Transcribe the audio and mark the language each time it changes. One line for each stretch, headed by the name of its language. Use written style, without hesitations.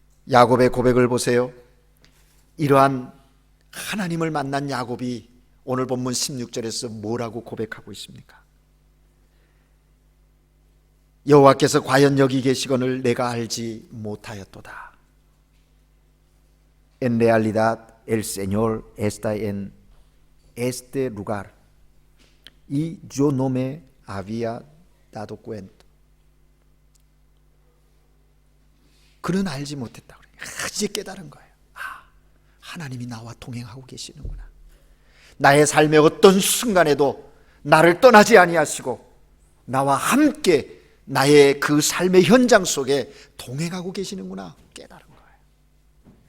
Korean: 야곱의 고백을 보세요. 이러한 하나님을 만난 야곱이 오늘 본문 16절에서 뭐라고 고백하고 있습니까? 여호와께서 과연 여기 계시거늘 내가 알지 못하였도다.
Spanish: En realidad el Señor está en este lugar y yo no me había dado cuenta.
Korean: 그는 알지 못했다 그래요. 이제 깨달은 거예요. 하나님이 나와 동행하고 계시는구나. 나의 삶의 어떤 순간에도 나를 떠나지 아니하시고 나와 함께 나의 그 삶의 현장 속에 동행하고 계시는구나 깨달은 거예요.